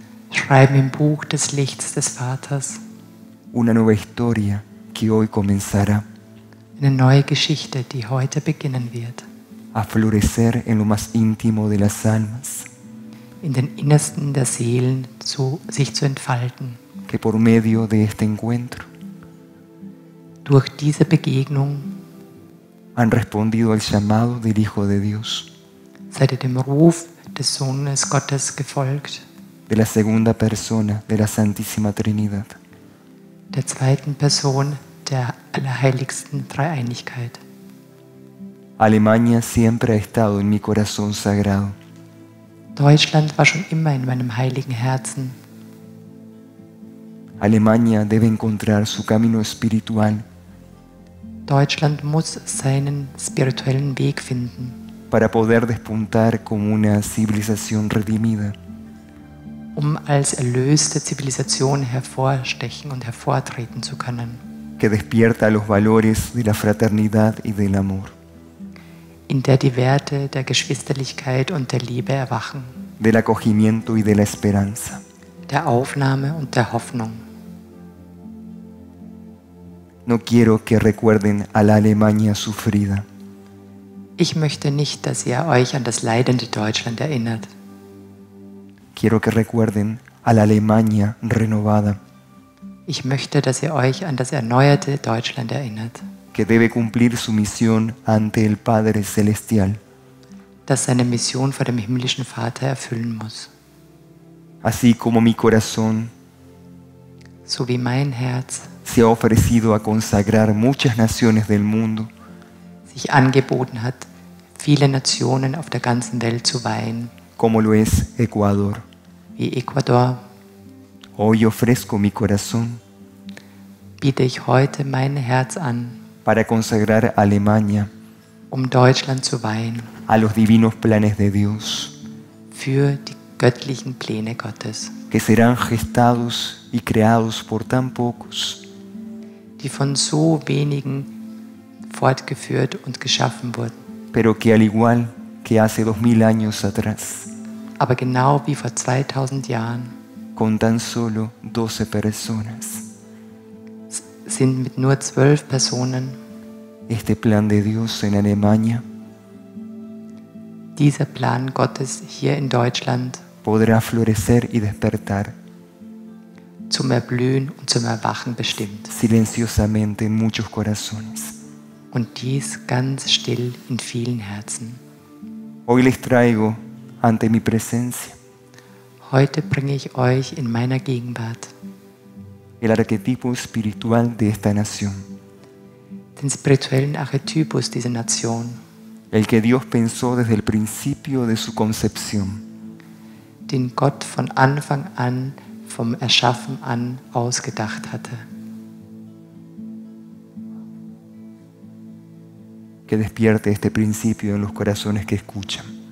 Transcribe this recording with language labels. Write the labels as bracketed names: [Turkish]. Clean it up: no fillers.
[German] schreiben im Buch des Lichts des Vaters [Spanish] una nueva historia que hoy comenzará [German] eine neue Geschichte, die heute beginnen wird, [Spanish] a florecer en lo más íntimo de las almas, [German] in den Innersten der Seelen sich zu entfalten. [Spanish] que por medio de este encuentro [German] Durch diese Begegnung [Spanish] han respondido al llamado del Hijo de Dios, [German] seid ihr dem Ruf des Sohnes Gottes gefolgt, [Spanish] de la segunda persona de la Santísima Trinidad. [German] der zweiten Person der allerheiligsten Dreieinigkeit. [Spanish] Alemania siempre ha estado en mi corazón sagrado. [German] Deutschland war schon immer in meinem heiligen Herzen. [Spanish] Alemania debe encontrar su camino espiritual [German] Deutschland muss seinen spirituellen Weg finden, [Spanish] para poder despuntar como una civilización redimida, [German] als erlöste Zivilisation hervorstechen und hervortreten zu können, [Spanish] que despierta los valores de la fraternidad y del amor, [German] in der die Werte der Geschwisterlichkeit und der Liebe erwachen, [Spanish] del acogimiento y de la esperanza. [German] der Aufnahme und der Hoffnung. [Spanish] No quiero que recuerden a la Alemania sufrida. [German] Ich möchte nicht, dass ihr euch an das leidende Deutschland erinnert. [Spanish] Quiero que recuerden a la Alemania renovada, [German] Ich möchte, dass ihr euch an das erneuerte Deutschland erinnert, [Spanish] que debe cumplir su misión ante el Padre Celestial, [German] das seine Mission vor dem himmlischen Vater erfüllen muss. [Spanish] así como mi corazón [German] So wie mein Herz [Spanish] se ha ofrecido a consagrar muchas naciones del mundo [German] sich angeboten hat, viele Nationen auf der ganzen Welt zu weihen, [Spanish] como lo es Ecuador. [German] wie Ecuador, [Spanish] Hoy ofrezco mi corazón [German] biete ich heute mein Herz an, [Spanish] para consagrar a Alemania [German] Deutschland zu weihen, [Spanish] a los divinos planes de Dios, [German] für die göttlichen Pläne Gottes, [Spanish] que serán gestados y creados por tan pocos, [German] die von so wenigen fortgeführt und geschaffen wurden. [Spanish] pero que al igual que hace 2000 años atrás, [German] Aber genau wie vor 2000 Jahren [Spanish] con tan solo 12 personas, [German] sind mit nur 12 Personen [Spanish] este plan de Dios en Alemania [German] dieser Plan Gottes hier in Deutschland [Spanish] podrá florecer y despertar [German] zum Erblühen und zum Erwachen bestimmt. [Spanish] silenciosamente en muchos corazones. [German] Und dies ganz still in vielen Herzen. [Spanish] Hoy les traigo ante mi presencia [German] Heute bringe ich euch in meiner Gegenwart [Spanish] el arquetipo espiritual de esta nación, [German] den spirituellen Archetypus dieser Nation, [Spanish] el que Dios pensó desde el principio de su concepción, [German] den Gott von Anfang an, vom Erschaffen an ausgedacht hatte. [Spanish] que despierte este principio en los corazones que escuchan.